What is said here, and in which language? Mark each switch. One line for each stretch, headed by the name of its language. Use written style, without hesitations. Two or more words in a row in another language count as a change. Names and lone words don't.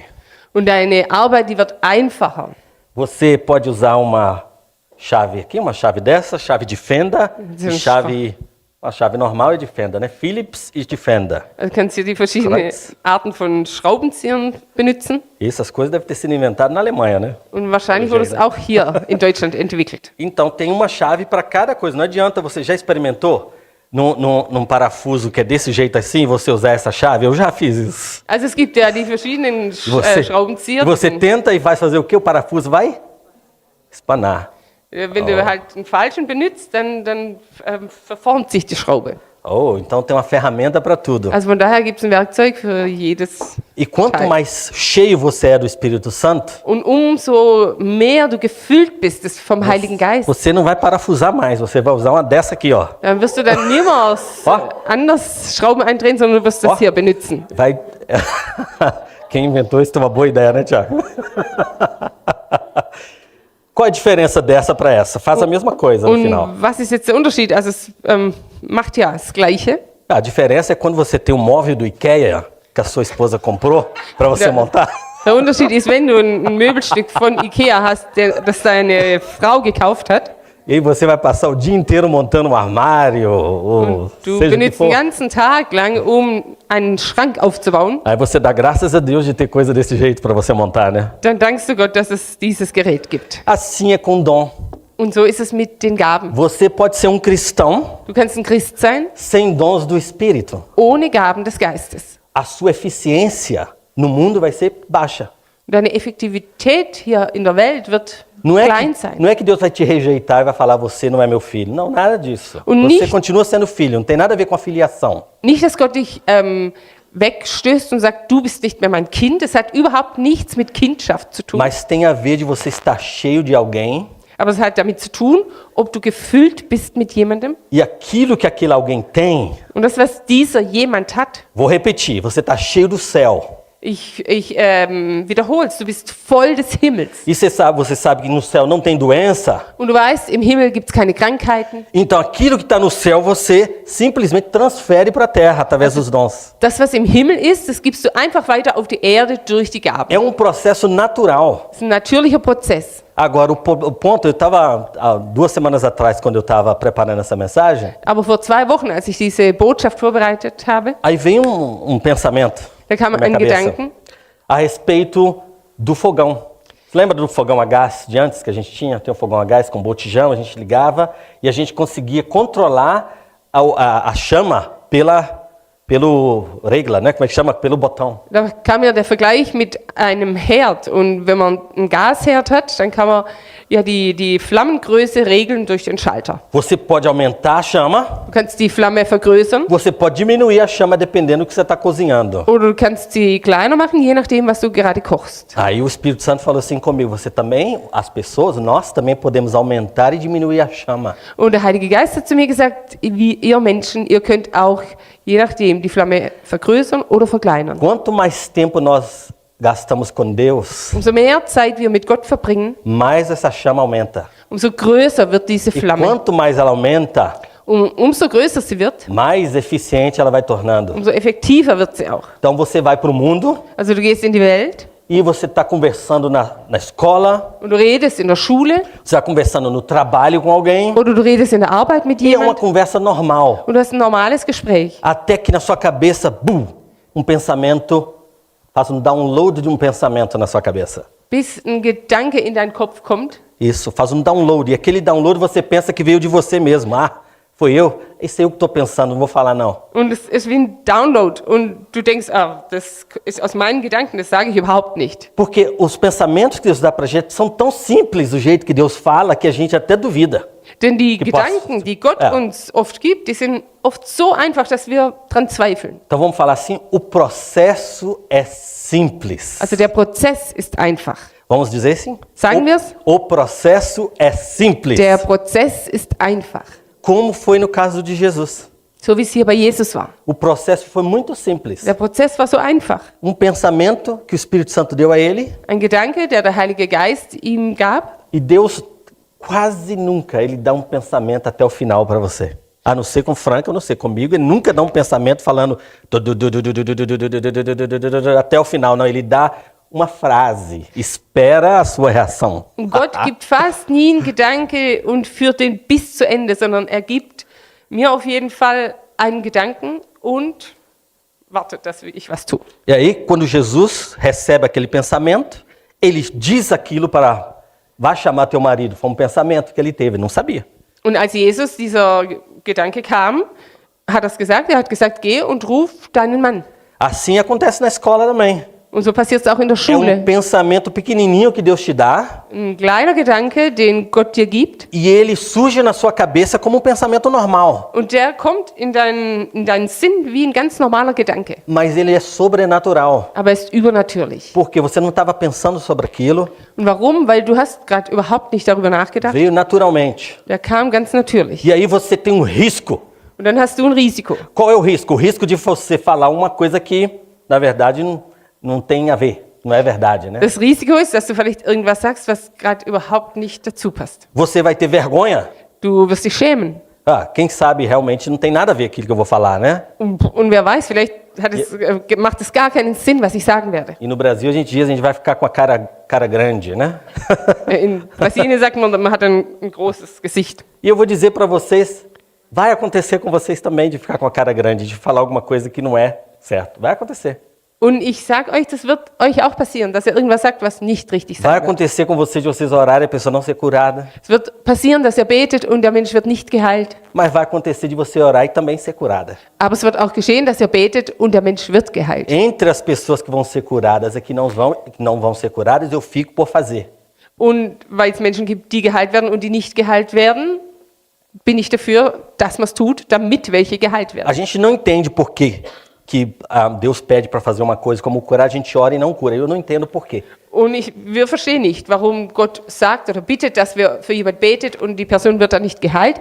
German: Und deine Arbeit, die wird einfacher.
Portuguese: Você pode usar uma chave aqui, uma chave dessa, chave de fenda, e chave, uma chave normal e de fenda, né? Phillips e de fenda.
German: Also kannst du die verschiedenen Kreuz. Arten von Schraubenzieher benutzen.
Portuguese: Essas coisas devem ter sido inventadas na Alemanha, né?
German: Und wahrscheinlich wurde es auch hier in Deutschland entwickelt.
Portuguese: Então tem uma chave para cada coisa. Não adianta, você já experimentou num parafuso que é desse jeito assim, você usar essa chave? Eu já fiz isso.
German: Also es gibt ja die verschiedenen Schraubenzieher.
Portuguese: Você tenta e vai fazer o quê? O parafuso vai espanar.
German: Wenn du halt einen falschen benutzt, dann verformt sich die Schraube.
Portuguese: Oh, então tem uma ferramenta para tudo.
German: Also von daher gibt es ein Werkzeug für jedes.
Portuguese: E quanto mais cheio você é do Espírito Santo,
German: Und umso mehr du gefüllt bist vom Heiligen Geist,
Portuguese: você não vai parafusar mais, você vai usar uma dessa aqui, ó.
German: dann wirst du dann niemals anders Schrauben eindrehen, sondern du wirst das hier benutzen.
Portuguese: Vai. Quem inventou isso tem uma boa ideia, né, Tiago? Qual é a diferença dessa para essa? Faz a mesma coisa no final. Und was ist jetzt der Unterschied? Also es macht ja das Gleiche. A diferença é quando você tem um móvel do IKEA que a sua esposa comprou para você
German: Ja.
Portuguese: montar.
German: Der Unterschied ist, wenn du ein Möbelstück von Ikea hast, das deine Frau gekauft hat,
Portuguese: E aí você vai passar o dia inteiro montando um armário, ou
German: du
Portuguese: seja o que
German: benutzt
Portuguese: for.
German: den ganzen Tag lang, um einen Schrank aufzubauen,
Portuguese: Aí você dá graças a Deus de ter coisa desse jeito para você montar, né?
German: dann dankst du Gott, dass es dieses Gerät gibt.
Portuguese: Assim é com dom.
German: Und so ist es mit den Gaben.
Portuguese: Você pode ser um cristão
German: Du kannst ein Christ sein,
Portuguese: sem dons do Espírito.
German: ohne Gaben des Geistes.
Portuguese: A sua eficiência no mundo vai ser baixa.
German: Deine Effektivität hier in der Welt wird
Portuguese: Não
German: klein sein.
Portuguese: é que Deus vai te rejeitar e vai falar, você não é meu filho. Não, nada disso.
German: Und
Portuguese: Você
German: nicht-
Portuguese: continua sendo filho, não tem nada a ver com a filiação.
German: Nicht, dass Gott dich wegstößt und sagt, du bist nicht mehr mein Kind. Das hat überhaupt nichts mit Kindschaft zu tun.
Portuguese: Mas tem a ver de você estar cheio de alguém
German: Aber es hat damit zu tun, ob du gefüllt bist mit jemandem.
Portuguese: e aquilo que aquele alguém tem,
German: Und das, was dieser jemand hat,
Portuguese: vou repetir, você está cheio do céu.
German: ich wiederhole es, du bist voll des Himmels.
Portuguese: E você sabe que no céu não tem doença.
German: Und du weißt, im Himmel gibt es keine Krankheiten.
Portuguese: Então aquilo que está no céu você simplesmente transfere para a terra através dos dons.
German: Das, was im Himmel ist, das gibst du einfach weiter auf die Erde durch die Gaben.
Portuguese: É um processo natural.
German: Das ist ein natürlicher Prozess.
Portuguese: Agora, o ponto, eu estava, há 2 semanas atrás, quando eu estava preparando essa mensagem,
German: Aber vor 2 Wochen, als ich diese Botschaft vorbereitet habe,
Portuguese: aí veio um pensamento
German: da kam
Portuguese: na minha
German: ein
Portuguese: cabeça
German: Gedanken
Portuguese: a respeito do fogão. Você lembra do fogão a gás de antes que a gente tinha? Tem um fogão a gás com botijão, a gente ligava e a gente conseguia controlar a chama pelo regla, né? Como é que chama? Pelo botão.
German: Da kam ja der Vergleich mit einem Herd. Und wenn man einen Gasherd hat, dann kann man ja die Flammengröße regeln durch den Schalter.
Portuguese: Você pode aumentar a chama,
German: Du kannst die Flamme vergrößern
Portuguese: você pode diminuir a chama dependendo do que você está cozinhando.
German: oder du kannst sie kleiner machen, je nachdem, was du gerade kochst.
Portuguese: Aí o Espírito Santo falou assim comigo, você também, as pessoas, nós também podemos aumentar e diminuir a chama.
German: Und der Heilige Geist hat zu mir gesagt, wie ihr Menschen, ihr könnt auch, je nachdem, die Flamme vergrößern oder verkleinern.
Portuguese: Quanto mais tempo nós gastamos com Deus,
German: Umso mehr Zeit wir mit Gott verbringen,
Portuguese: mais essa chama aumenta.
German: umso größer wird diese
Portuguese: E
German: Flamme.
Portuguese: quanto mais ela aumenta,
German: Umso größer sie wird,
Portuguese: mais eficiente ela vai tornando.
German: umso effektiver wird sie auch.
Portuguese: Então você vai para o mundo
German: Also du gehst in die Welt
Portuguese: e você está conversando na escola,
German: und du redest in der Schule
Portuguese: você está conversando no trabalho com alguém,
German: oder du redest in der Arbeit mit
Portuguese: e é uma
German: jemandem
Portuguese: conversa normal.
German: und du hast ein normales Gespräch.
Portuguese: Até que na sua cabeça, bum, um pensamento, faz um download de um pensamento na sua cabeça. Bis ein Gedanke in deinen Kopf kommt Isso, faz um download. E aquele download você pensa que veio de você mesmo. Ah, foi eu? Isso é eu que estou pensando, não vou falar não.
German: und es ist wie ein Download und du denkst, das ist aus meinen Gedanken, das sage ich überhaupt nicht.
Portuguese: Porque os pensamentos que Deus dá pra gente são tão simples do jeito que Deus fala que a gente até duvida.
German: Denn die Die Gedanken, Post. die Gott Ja. uns oft gibt, die sind oft so einfach, dass wir dran zweifeln.
Portuguese: Então vamos falar assim, o processo é simples.
German: Also der Prozess ist einfach.
Portuguese: Vamos dizer assim?
German: Sagen wir's?
Portuguese: O processo é simples.
German: Der Prozess ist einfach.
Portuguese: Como foi no caso de Jesus.
German: So wie es hier bei Jesus war.
Portuguese: O processo foi muito simples.
German: Der Prozess war so einfach.
Portuguese: Um pensamento que o Espírito Santo deu a ele
German: Ein Gedanke, der Heilige Geist ihm gab.
Portuguese: e Deus quase nunca ele dá um pensamento até o final para você. A não ser com Franca, a não ser comigo, ele nunca dá um pensamento falando até o final, não, ele dá uma frase, espera a sua reação.
German: Und Gott gibt fast nie einen Gedanke und führt den bis zu Ende, sondern er gibt mir auf jeden Fall einen Gedanken und wartet, dass ich was tue.
Portuguese: E aí, quando Jesus recebe aquele pensamento, ele diz aquilo para, vai chamar teu marido, foi um pensamento que ele teve, não sabia.
German: Und als Jesus dieser Gedanke kam, hat er es gesagt. Er hat gesagt, geh und ruf deinen Mann.
Portuguese: Assim acontece na escola também.
German: Und so passiert es auch in der
Portuguese: É
German: Schule.
Portuguese: pensamento pequenininho que Deus te dá
German: Ein kleiner Gedanke, den Gott dir gibt,
Portuguese: e ele surge na sua cabeça como um pensamento normal,
German: und der kommt in deinen Sinn wie ein ganz normaler Gedanke.
Portuguese: mas ele é sobrenatural,
German: Aber er ist übernatürlich.
Portuguese: porque você não estava pensando sobre aquilo,
German: Und warum? Weil du hast gerade überhaupt nicht darüber nachgedacht.
Portuguese: veio naturalmente.
German: Der kam ganz natürlich.
Portuguese: E aí você tem um risco.
German: Und dann hast du ein Risiko.
Portuguese: Qual é o risco? O risco de você falar uma coisa que, na verdade, não tem a ver. não é verdade, né?
German: Das Risiko ist, dass du vielleicht irgendwas sagst, was gerade überhaupt nicht dazu passt.
Portuguese: Você vai ter vergonha?
German: Du wirst dich schämen.
Portuguese: Ah, quem sabe realmente não tem nada a ver aquilo que eu vou falar, né?
German: Und wer weiß, vielleicht macht es gar keinen Sinn, was ich sagen werde.
Portuguese: E no Brasil a gente diz, a gente vai ficar com a cara grande, né?
German: In Brasilien sagt man hat ein großes Gesicht.
Portuguese: E eu vou dizer para vocês, vai acontecer com vocês também de ficar com a cara grande, de falar alguma coisa que não é certo. Vai acontecer.
German: Und ich sage euch, das wird euch auch passieren, dass ihr irgendwas sagt, was nicht richtig
Portuguese: Vai
German: sein wird.
Portuguese: acontecer com vocês de vocês orarem e a pessoa não ser curada.
German: Es wird passieren, dass ihr betet und der Mensch wird nicht geheilt.
Portuguese: Mas vai acontecer de você orar e também ser curada.
German: Aber es wird auch geschehen, dass ihr betet und der Mensch wird geheilt.
Portuguese: Entre as pessoas que vão ser curadas e que não vão ser curadas, eu fico por fazer.
German: Und weil es Menschen gibt, die geheilt werden und die nicht geheilt werden, bin ich dafür, dass man es tut, damit welche geheilt
Portuguese: A
German: werden.
Portuguese: gente não entende por quê que Deus pede para fazer uma coisa como curar, a gente ora e não cura. Eu não entendo por quê.
German: Und wir verstehen nicht, warum Gott sagt oder bittet, dass wir für jemand betet und die Person wird dann nicht geheilt.